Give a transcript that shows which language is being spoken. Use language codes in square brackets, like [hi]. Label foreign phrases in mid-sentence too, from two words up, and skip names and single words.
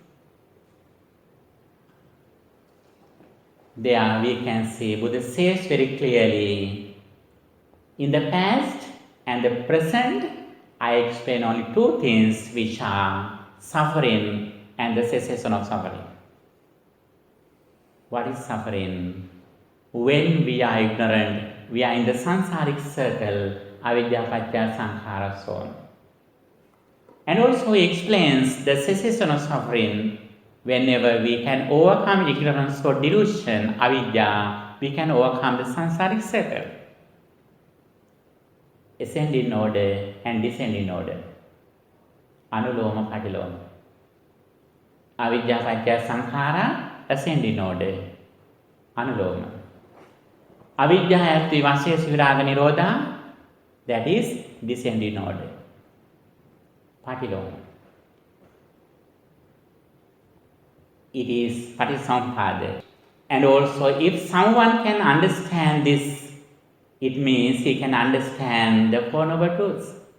[en] There we can see Buddha says very clearly, in the past and the present, I explain only 2 things, which are suffering and the cessation of suffering. What is suffering? When we are ignorant, we are in the samsaric circle, [pi] avidya paccaya sankhara, [en] so on. And also he explains the cessation of suffering. Whenever we can overcome ignorance or delusion, avidya, we can overcome the samsaric circle. Ascend in order and descend in order. [pi] Anuloma patiloma. Avidya paccaya sankhara, [en] ascend in order. [pi] Anuloma. Avidya ati vasesa viraga nirodha, [en] that is descend in order. Patiloma. It is Patisampada. And also, if someone can understand this, it means he can understand the 4 noble truths.